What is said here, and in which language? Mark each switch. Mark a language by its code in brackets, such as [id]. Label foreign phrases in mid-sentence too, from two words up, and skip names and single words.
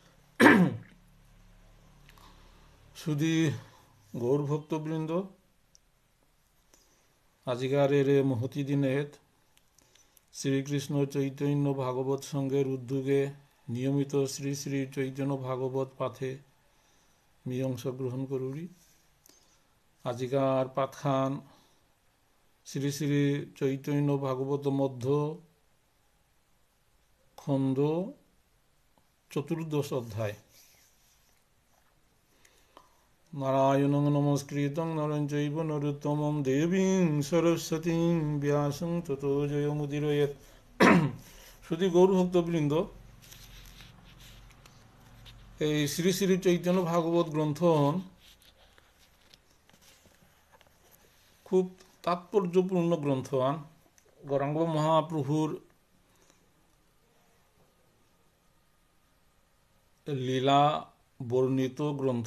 [syl] শুধু গৌর ভক্তবৃন্দ, আজকারের মহতি দিনে শ্রীকৃষ্ণ চৈতন্য ভাগবত সংঘের উদ্যোগে নিয়মিত শ্রী শ্রী চৈতন্য ভাগবত পাঠে মি অংশগ্রহণ করুরি। আজিকার পাঠখান শ্রী শ্রী চৈতন্য ভাগবত মধ্য খণ্ড 14 অধ্যায়। [sa] নারায়ণং নমস্কৃতং নরং চৈব নরোত্তমং দেবীং সরস্বতীং ব্যাসং ততো জয়মুদীরয়েৎ। [bn] শুধু গৌরভক্তবৃন্দ, এই শ্রী শ্রী চৈতন্য ভাগবত গ্রন্থ খুব তাৎপর্যপূর্ণ গ্রন্থ। গৌরাঙ্গ মহাপ্রভুর লীলা বর্ণিত গ্রন্থ।